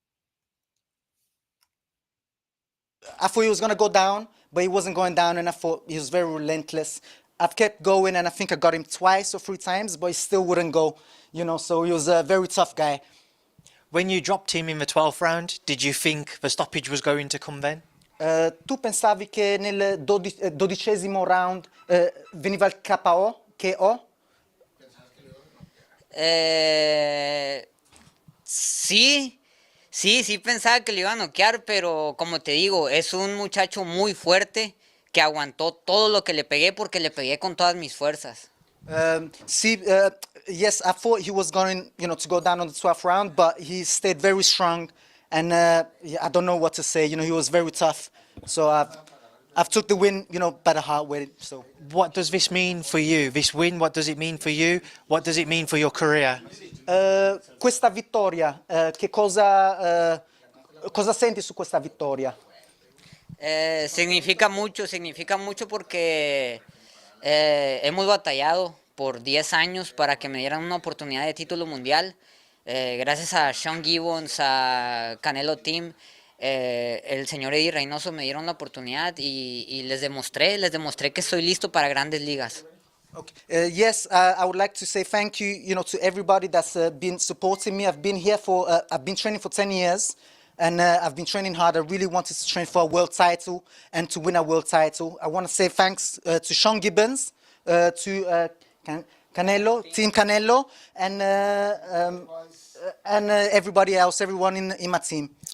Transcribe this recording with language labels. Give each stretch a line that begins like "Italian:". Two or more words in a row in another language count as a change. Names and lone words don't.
English: I thought he was gonna go down, but he wasn't going down, and I thought he was very relentless. I've kept going, and I think I got him twice or three times, but he still wouldn't go. So he was a very tough guy. When you dropped him in the 12th round, did you think the stoppage was going to come then?
Italian: Tu pensavi che nel 12° round veniva il KO? KO?
Spanish: Sí, sí pensaba que le iba a noquear, pero como te digo, es un muchacho muy fuerte que aguantó todo lo que le pegué porque le pegué con todas mis fuerzas.
English: Yes, I thought he was going, to go down on the 12th round, but he stayed very strong, and I don't know what to say. He was very tough. So I've took the win, by the hard way. So What does this mean for you? This win, what does it mean for you? What does it mean for your career?
Italian: questa vittoria, che cosa cosa senti su questa vittoria?
Spanish: Significa mucho porque hemos batallado por 10 años para que me dieran una oportunidad de título mundial. Gracias a Sean Gibbons, a Canelo Team, el señor Eddie Reynoso me dieron la oportunidad y les demostré que estoy listo para grandes ligas.
English: Okay. Yes, I would like to say thank you, to everybody that's been supporting me. I've been training for 10 years, and I've been training hard. I really wanted to train for a world title and to win a world title. I want to say thanks to Sean Gibbons, to Canelo, Team Canelo, and everybody else, everyone in my team.